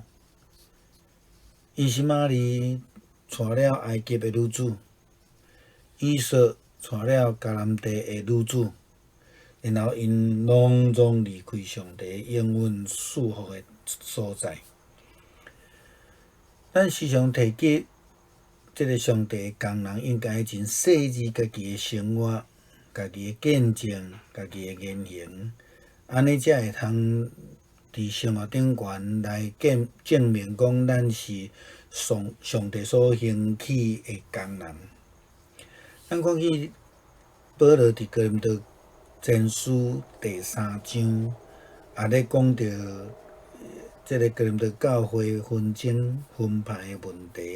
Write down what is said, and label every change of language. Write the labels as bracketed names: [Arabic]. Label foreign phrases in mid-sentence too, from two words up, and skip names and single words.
[Min Nan Chinese] 伊是玛利娶了埃及的女子，以色娶了迦南地的女子，然后因拢总离开上帝应允祝福的所在。咱时常提及即个上帝的工人，应该真细致家己的生活、家己的见证、家己的言行，安尼才会通伫生活顶悬来证明讲咱是上帝所兴起的工人。咱看去保罗伫哥林多前书第3章，也咧讲到即个哥林多教会纷争分派的问题。